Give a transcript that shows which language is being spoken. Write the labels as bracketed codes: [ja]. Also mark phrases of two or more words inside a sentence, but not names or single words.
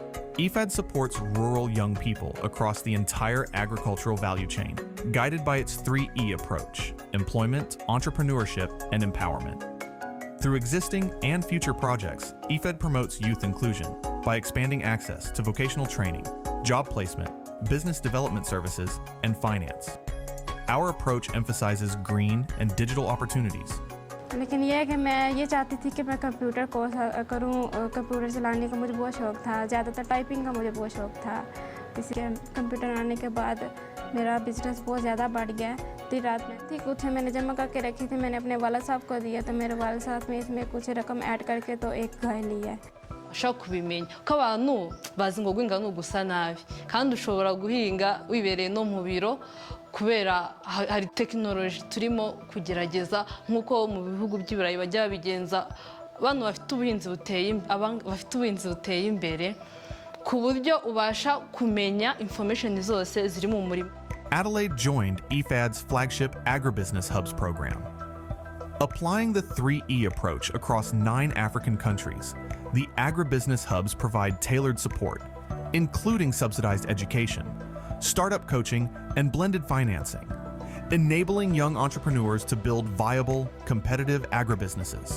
[en] IFAD supports rural young people across the entire agricultural value chain, guided by its 3E approach: employment, entrepreneurship, and empowerment. Through existing and future projects, IFAD promotes youth inclusion by expanding access to vocational training, job placement, business development services, and finance. Our approach emphasizes green and digital opportunities. [hi] लेकिन ये है कि मैं ये चाहती थी कि मैं [en] computer course [hi] करूं, कंप्यूटर चलाने का मुझे बहुत शौक़ था, ज़्यादातर टाइपिंग का मुझे बहुत शौक़ था। इसलिए कंप्यूटर आने के बाद मेरा बिजनेस बहुत ज़्यादा बढ़ गया। इतनी रात में थी कुछ मैंने जमा करके रखी थी, मैंने अपने वाला साहब को दिया, तो मेरे वाला साहब में इसमें कुछ रकम ऐड करके तो एक घर लिया है। [rw] ushaka kubimenya ko abantu bazi ngo guhinga no gusa nabi kandi ushobora guhinga wibereye no mu biro kubera hari technology turimo kugerageza nkuko mu bihugu by'ibirayi bajya babigenza abantu bafite ubuhinzi buteye imbere ku buryo ubasha kumenya information zose ziri mu murima. [en] Adelaide joined IFAD's flagship Agribusiness Hubs program. Applying the 3E approach across 9 African countries, the Agribusiness Hubs provide tailored support, including subsidized education, startup coaching, and blended financing, enabling young entrepreneurs to build viable, competitive agribusinesses.